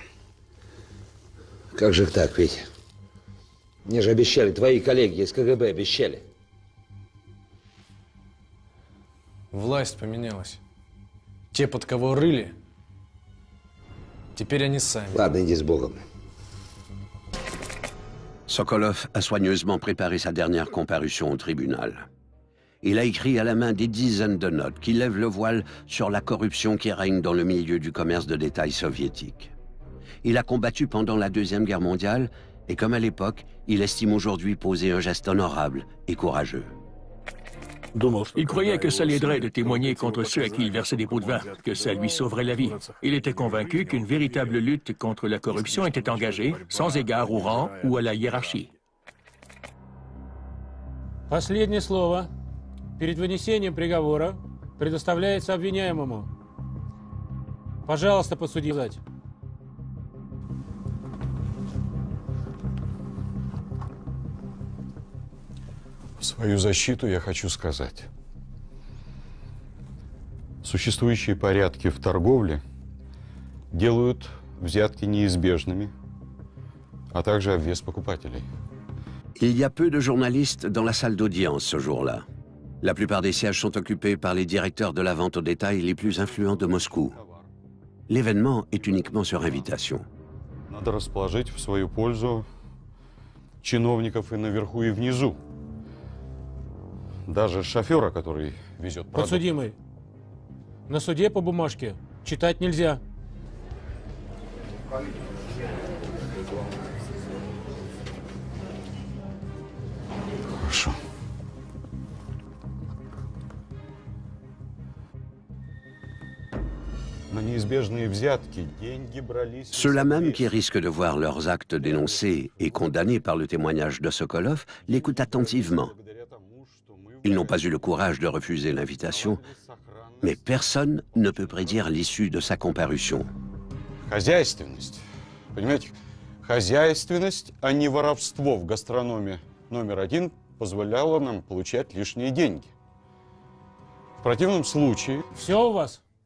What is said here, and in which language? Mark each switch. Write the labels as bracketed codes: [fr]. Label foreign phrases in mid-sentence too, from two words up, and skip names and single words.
[ru] Как же так, Петя? Мне же обещали, твои коллеги из КГБ обещали. Власть поменялась. Те, под кого рыли, теперь они сами. Ладно, иди с Богом. [fr] Sokolov a soigneusement préparé sa dernière comparution au tribunal. Il a écrit à la main des dizaines de notes qui lèvent le voile sur la corruption qui règne dans le milieu du commerce de détail soviétique. Il a combattu pendant la Deuxième Guerre mondiale et comme à l'époque, il estime aujourd'hui poser un geste honorable et courageux. Il croyait que ça l'aiderait de témoigner contre ceux à qui il versait des pots de vin, que ça lui sauverait la vie. Il était convaincu qu'une véritable lutte contre la corruption était engagée, sans égard au rang ou à la hiérarchie. [ru] Последнее слово перед вынесением приговора предоставляется обвиняемому. Пожалуйста, подсудимый. В свою защиту я хочу сказать. Существующие порядки в торговле делают взятки неизбежными, а также обвес покупателей. [fr] Il y a peu de journalistes dans la salle d'audience ce jour-là. La plupart des sièges sont occupés par les directeurs de la vente au détail les plus influents de Moscou. L'événement est uniquement sur invitation. [ru] Надо расположить в свою пользу чиновников и наверху, и внизу. Даже шофера, который везет продукты. Подсудимый, на суде по бумажке читать нельзя. Хорошо. На неизбежные взятки деньги брались... [fr] Ceux-là même qui risquent de voir leurs actes dénoncés et condamnés par le témoignage de Sokolov l'écoutent attentivement. Ils n'ont pas eu le courage de refuser l'invitation, mais personne ne peut prédire l'issue de sa comparution. [ru] Хозяйственность. Понимаете? Хозяйственность, а не воровство в гастрономе номер один позволяло нам получать лишние деньги. В противном случае... Все у вас?